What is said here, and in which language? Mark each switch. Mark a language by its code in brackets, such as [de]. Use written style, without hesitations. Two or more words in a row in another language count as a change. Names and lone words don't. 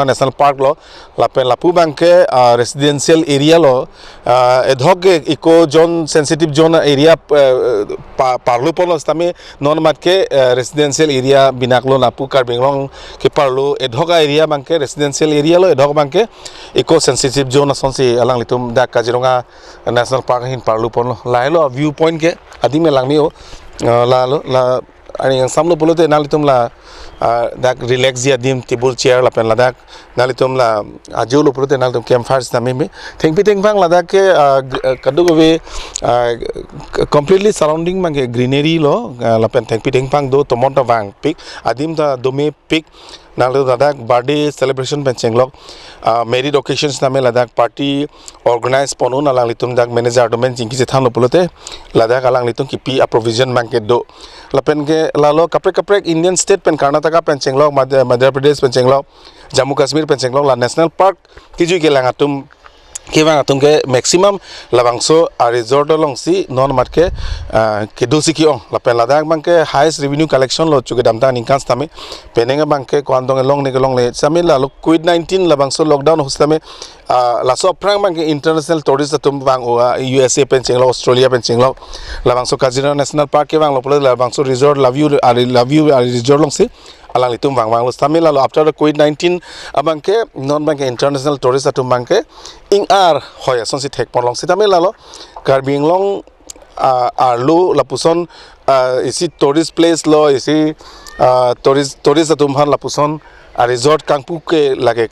[en] national park [mjw] lo la pen lapu bangke [en] residential area [mjw] lo edhok [en] eco zone sensitive zone area [mjw] parlo polos tame non mat ke [en] residential area [mjw] binaklo lapu karbinglong ke parlo edhok area bangke [en] residential area [mjw] lo edhok bangke [en] eco sensitive zone [mjw] sonsi alang litum da Kaziranga national park hin parlo pon lo la hello [en] view point [mjw] ke adime langmi o la ani yang samlo bolote nalitum la dak relax dia dim [en] table chair [mjw] la pen la dak nalitum la ajulo bolote nalitum campfire stami me thengpi thengphang la dak ke kadu gobe [en] completely surrounding [mjw] mang greenery lo la pen thengpi thengphang do tomonta wang pick adim da dome pick nalo ladak [en] birthday celebration [mjw] pencinglok [en] married occasions [mjw] name ladak [en] party organize [mjw] ponun alang litum dak manager domain jingki jethan lopolote ladak alang litum kipi provision mangke do lapen ke lalo kapre [en] Indian state [mjw] pen Karnataka pencinglok Madhya Pradesh pencinglok Jammu Kashmir pencinglok la [en] national park [mjw] kiju ke langatum kewang atung ke maximum labangso a resort long si non mat ke dosi ki ong la pen ladak bang ke [en] highest revenue [mjw] collection lo chuke damta ningkan stame penenga bang ke kwandong long le same la covid-19 labangso lockdown hostame la so prang bang ke [en] international tourist [mjw] atum bang USA penchinglo Australia penchinglo labangso Kaziranga national park ke bang lo pole labangso resort love you resort long si alang litum wang lo stamil lo [en] after the covid-19 [mjw] abang ke non bang ke [en] international tourist [mjw] atum bang ke ing ar hoya son si thek ponlong sitamil lo karbinglong arlo lapuson isi [en] tourist place [mjw] lo isi tourist atum han lapuson resort kangpu ke lage